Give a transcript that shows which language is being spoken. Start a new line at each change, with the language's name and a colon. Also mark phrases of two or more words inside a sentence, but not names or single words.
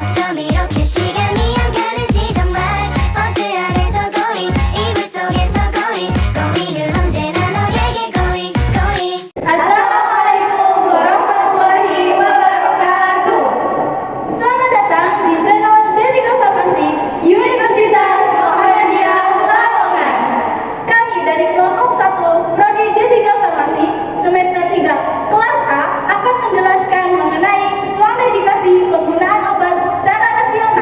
Korean: 처럼 이렇게 시간이 안 가는지 정말 버스 안에서 going 이불 속에서 going 언제나 너에게 going
Arabic: السلام عليكم ورحمة الله وبركاته.
Indonesian: Selamat datang di channel Detika Farmasi Universitas Muhammadiyah Lamongan. Kami dari kelompok 1 Prodi Detika Farmasi semester 3 kelas A akan menjelaskan mengenai swamedikasi penggunaan obat secara rasional.